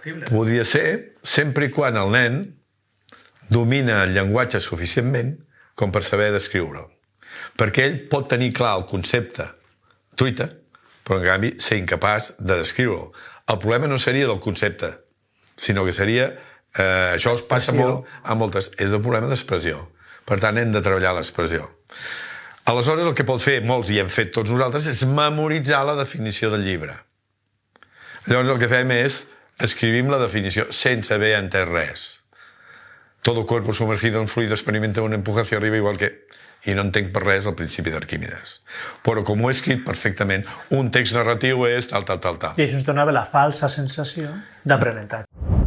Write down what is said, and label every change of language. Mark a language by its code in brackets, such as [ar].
[ca] Podria ser sempre i quan el nen domina el llenguatge suficientment com per saber descriure'l. Perquè ell pot tenir clar el concepte truita, però en canvi ser incapaç de descriure'l. El problema no seria del concepte, sinó que seria... això es passa molt a moltes... És el problema d'expressió. Per tant, hem de treballar l'expressió. Aleshores, el que pot fer molts, i hem fet tots nosaltres, és memoritzar la definició del llibre. Llavors, el que fem és escrivim la definició sense haver entès res. [es] Todo cuerpo sumergido en fluido experimenta una empuje hacia arriba igual que... [ca] I no entenc per res el principi d'Arquímedes. Però com ho he escrit perfectament, un text narratiu és tal. I això ens donava la falsa sensació d'aprenentatge.